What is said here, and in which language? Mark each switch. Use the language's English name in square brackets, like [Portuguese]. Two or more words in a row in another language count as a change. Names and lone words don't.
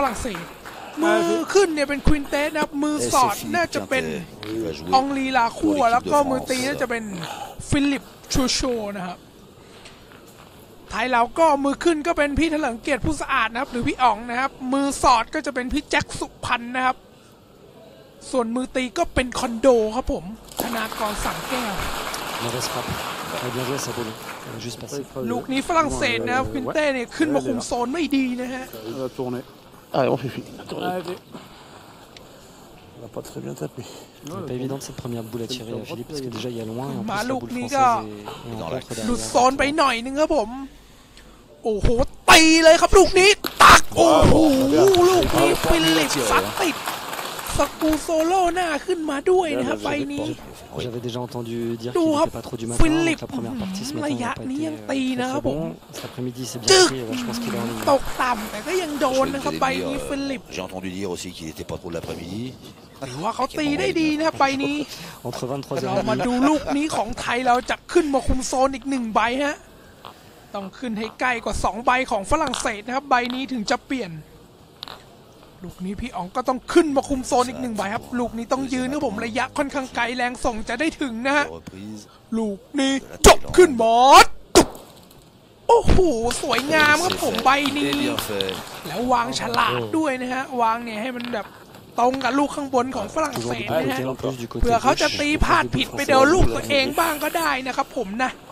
[Thai] รั่งเศสมือขึ้นเนี่ยเป็นควินเตสนะครับมือสอดน่าจะเป็นองลีลาคั่วแล้วก็มือตีน่าจะเป็นฟิลิปชูโชนะครับไทยเราก็มือขึ้นก็เป็นพี่เถลิงเกียรติผู้สะอาดนะครับหรือพี่อ๋องนะครับมือสอดก็จะเป็นพี่แจ็คสุพรรณนะครับส่วนมือตีก็เป็นคอนโดครับผมธนากรสังแก้วลูกนี้ฝรั่งเศสนะครับควินเต้เนี่ยขึ้นมาคุมโซนไม่ดีนะฮะ [French] Allez, on fait fini. On n'a pas très bien tapé. C'est pas évident cette première boule à tirer à Philippe parce que déjà il y a loin et en plus [Thai] มา [French] la [Thai] ลูก [French] boule [Thai] นี้ [French] française [Thai] ก็ [French] est en contre [Thai] หลุด [French] derrière. [Thai] โซนไปหน่อยนึงครับผมโอ้โหตีเลยครับลูกนี้ตักโอ้โหลูกนี้ฟิลิปซัดติดสกูโซโล่หน้าขึ้นมาด้วยนะครับใบนี้ [French] J'avais déjà entendu dire qu'il n'était pas trop du matin, donc la première partie ce matin n'a pas été très bon. Cet après-midi c'est bien pris, je pense qu'il est en ligne. [Thai] ตกต่ำแต่ก็ยังโดนนะครับใบนี้ฟิลิป [French] J'ai entendu dire aussi qu'il n'était pas trop de l'après-midi. [Thai] ถือว่าเขาตีได้ดีนะครับใบนี้ [French] Entre 23h [Thai] เรามาดูลูกนี้ของไทยเราจะขึ้นมาคุมโซนอีก1 ใบฮะต้องขึ้นให้ใกล้กว่า2 ใบของฝรั่งเศสนะครับ ใบนี้ถึงจะเปลี่ยนลูกนี้พี่อ๋องก็ต้องขึ้นมาคุมโซนอีก1 ใบครับลูกนี้ต้องยืนนะผมระยะค่อนข้างไกลแรงส่งจะได้ถึงนะฮะลูกนี้จบขึ้นหมดโอ้โหสวยงามครับผมใบนี้แล้ววางฉลาดด้วยนะฮะวางเนี่ยให้มันแบบตรงกับลูกข้างบนของฝรั่งเศสนะฮะเผื่อเขาจะตีพลาดผิดไปเดี๋ยวลูกตัวเองบ้างก็ได้นะครับผมนะ